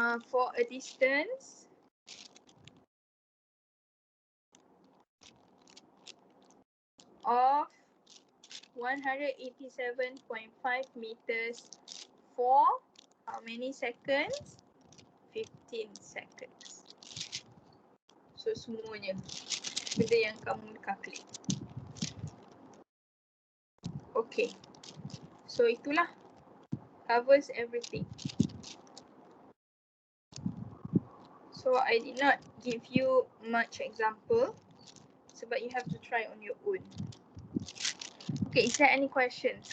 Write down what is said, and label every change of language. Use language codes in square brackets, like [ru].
[en] For a distance of 187.5 meters for how many seconds? 15 seconds. [ms] So semuanya benda yang kamu calculate. [en] Okay. So [ms] itulah [en] covers everything. So I did not give you much example [ms] sebab [en] you have to try on your own. Okay, is there any questions?